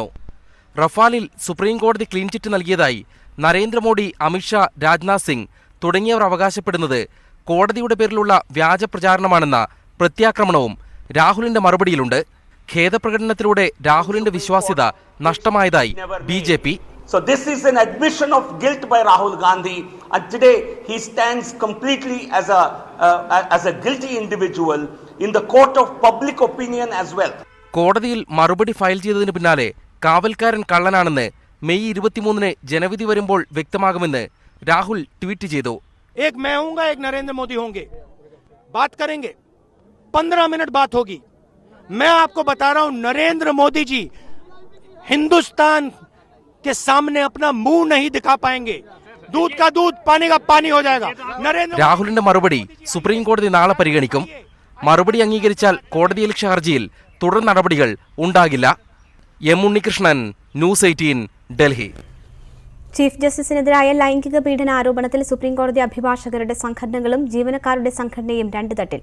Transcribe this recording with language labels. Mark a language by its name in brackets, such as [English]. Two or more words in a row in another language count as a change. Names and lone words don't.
[Malayalam] റഫാലിൽ സുപ്രീം കോടതി [English] clean chit [Malayalam] നൽകിയതായി നരേന്ദ്രമോദി, അമിത്ഷാ, രാജ്നാഥ് സിംഗ് തുടങ്ങിയവർ അവകാശപ്പെടുന്നത് കോടതിയുടെ പേരിലുള്ള വ്യാജ പ്രചാരണമാണെന്ന പ്രത്യാക്രമണവും രാഹുലിന്റെ മറുപടിയിലുണ്ട്. ഖേദപ്രകടനത്തിലൂടെ രാഹുലിന്റെ വിശ്വാസ്യത നഷ്ടമായതായി BJP. [English] So this is an admission of guilt by Rahul Gandhi, and today he stands completely as a guilty individual in the court of public opinion as well. കോടതിയിൽ മറുപടി ഫയൽ ചെയ്തതിന് പിന്നാലെ കാവൽക്കാരൻ കള്ളനാണെന്ന് മെയ് 23-ന് ജനവിധി വരുമ്പോൾ വ്യക്തമാകുമെന്ന് രാഹുൽ ട്വീറ്റ് ചെയ്തു. [Hindi] एक मैं हूंगा, एक नरेंद्र मोदी होंगे, बात करेंगे, 15 मिनट बात होगी. मैं आपको बता रहा हूं, नरेंद्र मोदी जी हिंदुस्तान के सामने अपना मुंह नहीं दिखा पाएंगे. दूध का दूध, पानी का पानी हो जाएगा. [Malayalam] രാഹുലിന്റെ മറുപടി സുപ്രീം കോടതി നാളെ പരിഗണിക്കും. മറുപടി അംഗീകരിച്ചാൽ കോടതിയലക്ഷ്യ ഹർജിയിൽ തുടർ നടപടികൾ ഉണ്ടാകില്ല. എം ഉണ്ണികൃഷ്ണൻ, ന്യൂസ് 18, ഡൽഹി. ചീഫ് ജസ്റ്റിസിനെതിരായ ലൈംഗിക പീഡന ആരോപണത്തിൽ സുപ്രീംകോടതി അഭിഭാഷകരുടെ സംഘടനകളും ജീവനക്കാരുടെ സംഘടനയും രണ്ട് തട്ടിൽ.